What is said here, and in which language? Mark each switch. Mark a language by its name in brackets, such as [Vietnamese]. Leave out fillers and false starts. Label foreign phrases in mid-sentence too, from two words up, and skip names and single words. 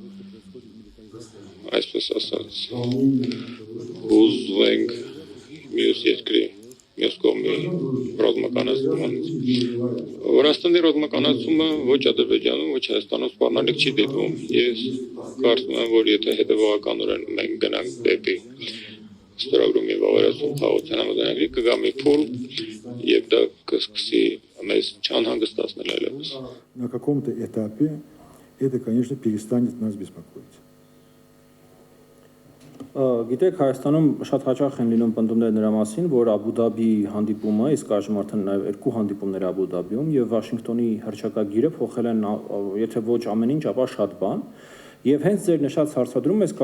[Armenian] այսպես ասած հուզվենք մյուս երկրի մյուս կողմի ռազմականացումից։ Վրաստանի ռազմականացումը ոչ Ադրբեջանում, ոչ Հայաստանում սպառնալիք չի դիտվում։ Ես կարծում եմ, որ եթե հետևողականորեն մենք գնանք դեպի ստորագրումի վավերացում խաղաղության համաձայնագրի, կգա մի փուլ եւ դա կսկսի մեզ չանհանգստացնել այլևս։ [Russian] На каком-то этапе это, конечно, перестанет нас беспокоить. [Armenian] Գիտեք, Հայաստանում շատ հաճախ են լինում պնդումներ նրա մասին, որ Աբու Դաբի հանդիպումը, իսկ այժմ արդեն նաև երկու հանդիպումներ Աբու Դաբիում եւ Վաշինգտոնի հռչակագիրը փոխել են, եթե ոչ ամեն ինչ, ապա շատ բան։ Եվ հենց ձեր նշած հարցադրում ես